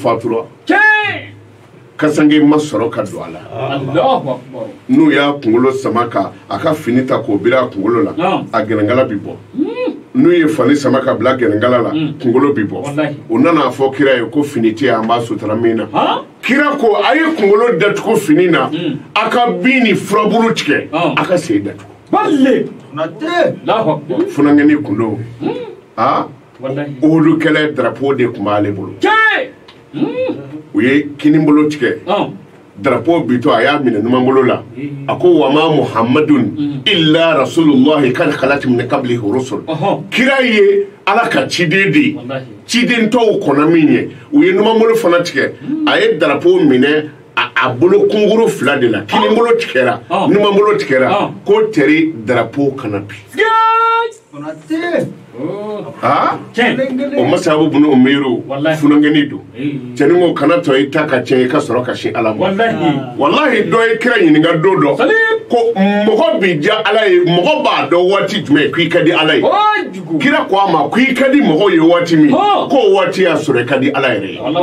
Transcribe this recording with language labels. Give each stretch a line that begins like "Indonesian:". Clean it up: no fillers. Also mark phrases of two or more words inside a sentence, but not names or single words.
Bambara: fatura kasange ma sɔrɔ ka don a la n'u y'a kunkolo sama ka a ka fini ta k'o biri a kunkolo la a gɛnɛnkala bi bɔ n'u ye fani sama ka bila gɛnɛnkala la kunkolo bi bɔ o nana fɔ kira ye ko fini tɛ an b'a sutura min na kira ko a ye kunkolo datugu fini na a ka bin ni furaburu tigɛ a ka sen datugu funangɛni kun don olu kɛlɛ drapeau de tun b'ale bolo u ye kinibolo tigɛ drapeau bito a y'a minɛ numanbolo la a ko
Arabic: وما محمد إلا رسول الله قد خلت من قبله رسل
Bambara: kira ye ala ka ciden de ciden tɔw kɔnɔ min ye u ye numanbolo fana tigɛ a ye drapeau minɛ a bolo kunkuru fila de la kinibolo tigɛra numanbolo tigɛra ko teri drapeau kana bi o masabu bunu umiru funangeni do cɛni ko kana tɔ i ta ka tiɲɛ i ka sɔrɔ ka sin ala ma wallahi dɔ ye kira ɲininka don dɔ ko mɔgɔ bi diya ala ye mɔgɔ b'a dɔn waati jumɛn k'i ka di ala ye kira ko a ma ko i ka di mɔgɔw ye waati min k'o waati y'a sɔrɔ i ka di ala yɛrɛ